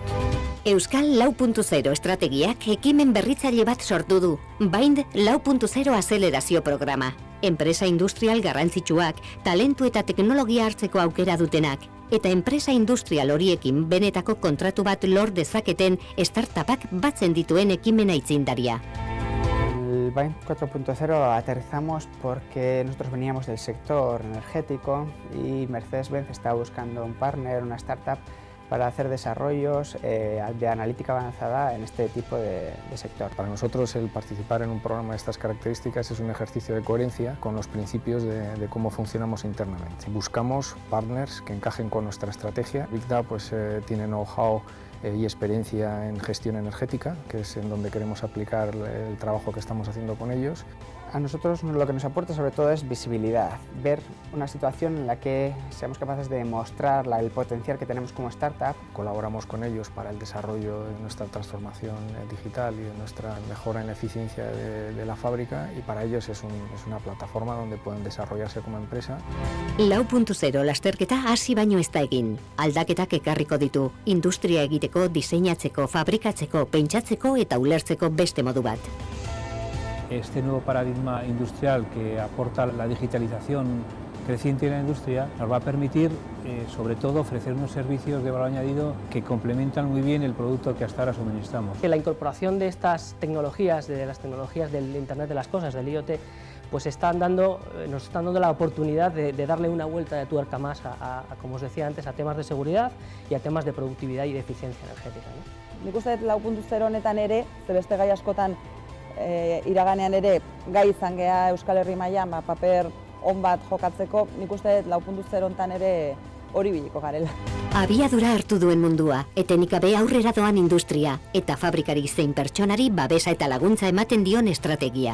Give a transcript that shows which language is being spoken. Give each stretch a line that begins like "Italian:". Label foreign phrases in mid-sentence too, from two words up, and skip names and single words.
Basque: Euskal 4.0 estrategiak ekimen berritzaile bat sortu du, Bind 4.0 azelerazio programa. Enpresa industrial garrantzitsuak, talentu eta teknologia hartzeko aukera dutenak, eta enpresa industrial horiekin benetako kontratu bat lor dezaketen startupak batzen dituen ekimena aitzindaria.
Spanish: El Bind 4.0 aterrizamos porque nosotros veníamos del sector energético y Mercedes-Benz estaba buscando un partner, una startup, para hacer desarrollos de analítica avanzada en este tipo de sector. Para nosotros el participar en un programa de estas características es un ejercicio de coherencia con los principios de cómo funcionamos internamente. Buscamos partners que encajen con nuestra estrategia. Big pues, tiene know-how y experiencia en gestión energética, que es en donde queremos aplicar el trabajo que estamos haciendo con ellos. A nosotros lo que nos aporta sobre todo es visibilidad, ver una situación en la que seamos capaces de mostrar el potencial que tenemos como startup. Colaboramos con ellos para el desarrollo de nuestra transformación digital y de nuestra mejora en la eficiencia de la fábrica, y para ellos es una plataforma donde pueden desarrollarse como empresa.
Basque: 4.0 lasterketa hasi baino ez da egin. Aldaketak ekarriko ditu, industria egiteko, diseinatzeko, fabrikatzeko, pentsatzeko eta ulertzeko beste modu bat.
Spanish: Este nuevo paradigma industrial que aporta la digitalización creciente en la industria nos va a permitir, sobre todo, ofrecer unos servicios de valor añadido que complementan muy bien el producto que hasta ahora suministramos. La incorporación de estas tecnologías, de las tecnologías del Internet de las Cosas, del IoT, pues nos están dando la oportunidad de darle una vuelta de tuerca más como os decía antes, a temas de seguridad y a temas de productividad y de eficiencia energética, ¿no?
Basque: Nik uste dut 4.0 honetan ere, ze beste gai askotan iraganean ere gai izan gea Euskal Herri mailan paper on bat jokatzeko, nik uste dut 4.0 honetan ere hori biliko garela. Abiadura hartu duen mundua, etenikabe aurrera doan industria, eta fabrikari zein pertsonari babesa eta laguntza ematen dion estrategia.